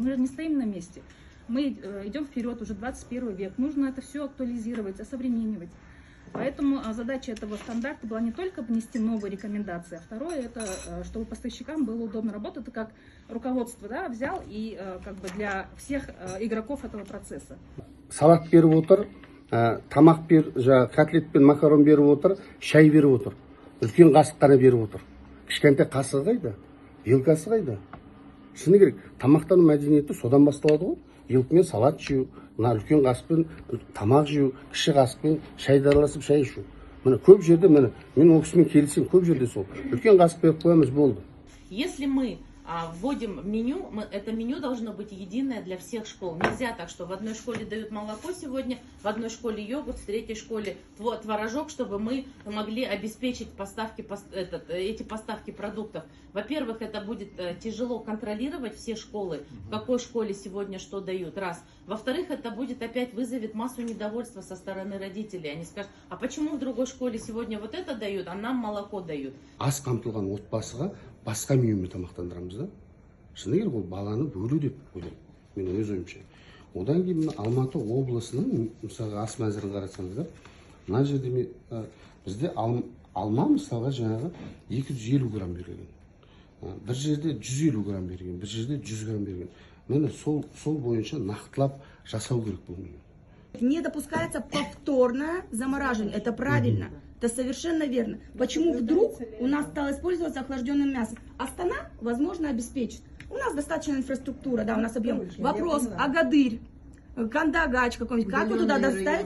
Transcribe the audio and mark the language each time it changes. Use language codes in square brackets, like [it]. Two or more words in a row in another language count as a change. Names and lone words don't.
[ru] Мы же не стоим на месте. Мы идем вперед, уже 21 век. Нужно это все актуализировать, осовременивать. Поэтому задача этого стандарта была не только внести новые рекомендации, а второе — это чтобы поставщикам было удобно работать. Это как руководство, да, взял и как бы для всех игроков этого процесса. [kk] Салат беріп отыр, тамақ котлет пен макарон беріп отыр, шай беріп отыр. Үлкен қасық қана беріп отыр. Кішкентай қасығы қайда? Вилкасы қайда? Шыны керек, тамақтану мәдениеті содан басталады ғой. Вилкамен салат жеу, мына үлкен қасықпен тамақ жеу, кіші қасықпен шайды араласып шай ішу. Міне көп жерде, мен ол кісімен келісемін, көп жерде сол. Үлкен қасық беріп қоямыз, болды. [ru] Если мы вводим меню, это меню должно быть единое для всех школ. Нельзя так, что в одной школе дают молоко сегодня, в одной школе йогурт, в третьей школе творожок, чтобы мы могли обеспечить эти поставки продуктов. Во-первых, это будет тяжело контролировать все школы, в какой школе сегодня что дают, раз. Во-вторых, это будет опять вызовет массу недовольства со стороны родителей. Они скажут, а почему в другой школе сегодня вот это дают, а нам молоко дают? [kk] Аз қамтылған отбасыға басқа менюмен тамақтандырамыз да. Шыны керек, ол баланы бөлу деп ойлаймын, мен өз ойымша. Одан кейін Алматы облысының мысалға ас мәзірін қарасаңыздар, мына жерде бізде алма мысалға жаңағы 250 грамм берілген. Бір жерде 150 грамм берген, бір жерде 100 грамм берген. Мені сол бойынша нақтылап жасау керек бұл меню. [ru] Не допускается повторное замораживание. Это правильно. Это совершенно верно. Почему вдруг у нас стало использоваться охлажденное мясо? Астана, возможно, обеспечит. У нас достаточно инфраструктура, да, у нас объем. Вопрос, Агадырь, Кандагач какой-нибудь, как вы туда доставить?